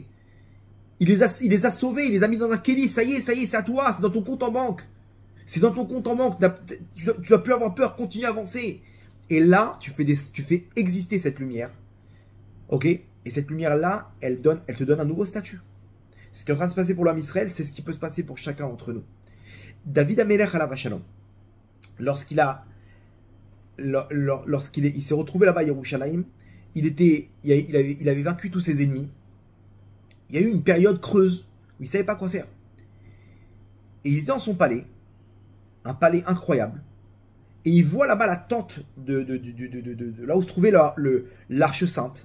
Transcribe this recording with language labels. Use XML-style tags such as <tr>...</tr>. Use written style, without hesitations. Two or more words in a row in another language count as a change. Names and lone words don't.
<fr>Il les a sauvés, il les a mis dans un kéli. Ça y est, c'est à toi, c'est dans ton compte en banque. C'est dans ton compte en banque. Tu dois plus avoir peur, continue à avancer. Et là, tu fais exister cette lumière. Ok? Et cette lumière-là, elle te donne un nouveau statut. Ce qui est en train de se passer pour l'homme Israël, c'est ce qui peut se passer pour chacun d'entre nous.</fr> <he>דוד המלך עליו השלום,</he> <fr>lorsqu'il s'est retrouvé là-bas à Yerushalayim, il avait vaincu tous ses ennemis. Il y a eu une période creuse où il ne savait pas quoi faire. Et il était dans son palais, un palais incroyable, et il voit là-bas la tente de là où se trouvait l'arche sainte.</fr>